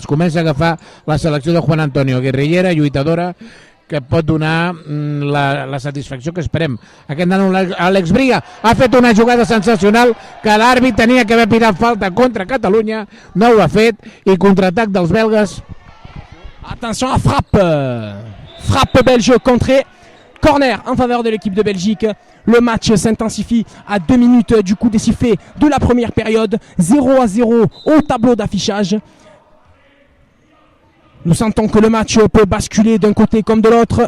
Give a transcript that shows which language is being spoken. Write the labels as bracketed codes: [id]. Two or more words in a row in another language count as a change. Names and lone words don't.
[ca] Comença a agafar la selecció de Juan Antonio, guerrillera, lluitadora, que pot donar la satisfacció que esperem. Aquest nano, Àlex Bria, ha fet una jugada sensacional que l'àrbit tenia que haver pitat falta contra Catalunya, no ho ha fet, i contraatac dels belgues. [fr] Attention à frappe. Frappe belge contrée. Corner en faveur de l'équipe de Belgique. Le match s'intensifie à 2 minutes du coup des sifflets de la première période. 0-0 au tableau d'affichage. Nous sentons que le match peut basculer d'un côté comme de l'autre.